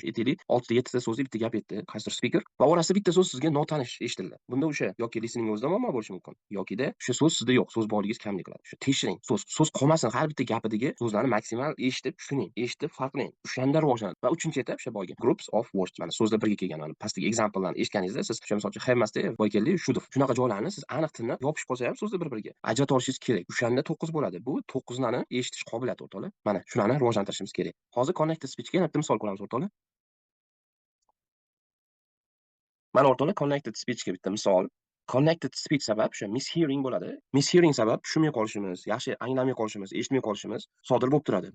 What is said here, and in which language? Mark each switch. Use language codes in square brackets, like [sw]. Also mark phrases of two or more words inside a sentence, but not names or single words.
[uz] Aytaylik, 6 ta 7 ta so'zli bitta gap aytdi qaysidir speaker va orasida bitta so'z sizga notanish eshitildi. Bunda o'sha yoki listening o'zida muammo bo'lishi mumkin, yokida o'sha so'z sizda yo'q, so'z boyligingiz kamlik qiladi. Shu tekshiring. So'z qolmasin, har bitta gapidagi so'zlarni maksimal eshitib tushuning, eshitib farqlang. O'shanda rivojlanadi. Va 3-chi etap o'sha boyga [en] groups of words. [uz] Mana so'zlar birga kelgan. Mana pastdagi example'larni eshitganingizda siz o'sha misol uchun have emasda boy keldi, [en] should have. [uz] Shunaqa joylarni siz aniq tiniq yopishib qolsa ham so'zlar bir-biriga ajrata olishingiz kerak. O'shanda 9 bo'ladi. Bu 9 larni eshitish qobiliyati o'rtoqlar. Mana shularni rivojlantirishimiz kerak. Hozir [en] connected speechga [uz] yana bitta misol ko'ramiz o'rtoqlar. Mana o'rtoqlar, [en] connected speechga [uz] bitta misol. [en] Connected speech [uz] sabab o'sha mishearing bo'ladi. Mishearing sabab tushunmay qolishimiz, yaxshi anglamay qolishimiz, eshitmay qolishimiz sodir bo'lib turadi.